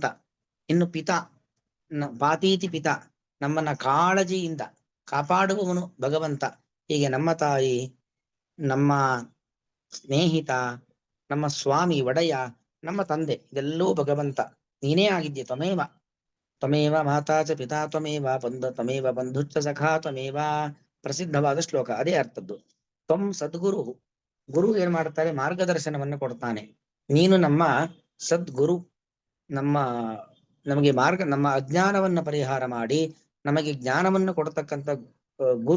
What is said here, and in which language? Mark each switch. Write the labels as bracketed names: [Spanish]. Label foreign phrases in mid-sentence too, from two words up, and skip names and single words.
[Kannada] ಇನ್ನು ಪಿತಾ, [Sanskrit] ಪಾತೀತಿ ಪಿತಾ, [Kannada] ನಮ್ಮನ್ನ ಕಾಳಜಿಯಿಂದ ಕಾಪಾಡುವವನು ಭಗವಂತ. ಹೀಗೆ ನಮ್ಮ ತಾಯಿ, ನಮ್ಮ ಸ್ನೇಹಿತ, ನಮ್ಮ ಸ್ವಾಮಿ ಒಡೆಯ, ನಮ್ಮ ತಂದೆ, ಇದೆಲ್ಲವೂ ಭಗವಂತ. ನೀನೇ ಆಗಿದ್ದೆ. [Sanskrit] ತ್ವಮೇವ ತ್ವಮೇವ ಮಾತಾ ಚ ಪಿತಾ ತ್ವಮೇವ ತ್ವಮೇವ ಬಂಧುಚ್ಚ ಸಖಾ ತ್ವಮೇವ. [Kannada] ಪ್ರಸಿದ್ಧವಾದ ಶ್ಲೋಕ, ಅದೇ ಅರ್ಥದ್ದು. [Sanskrit] ತ್ವಂ ಸದ್ಗುರು, [Kannada] ಗುರು ಏನ್ ಮಾಡ್ತಾರೆ, ಮಾರ್ಗದರ್ಶನವನ್ನು ಕೊಡ್ತಾನೆ. ನೀನು ನಮ್ಮ ಸದ್ಗುರು, ನಮಗೆ ನಮ್ಮ ಅಜ್ಞಾನವನ್ನ ಪರಿಹಾರ ಮಾಡಿ ನಮಗೆ ಜ್ಞಾನವನ್ನು ಕೊಡತಕ್ಕಂಥ ಗುರು.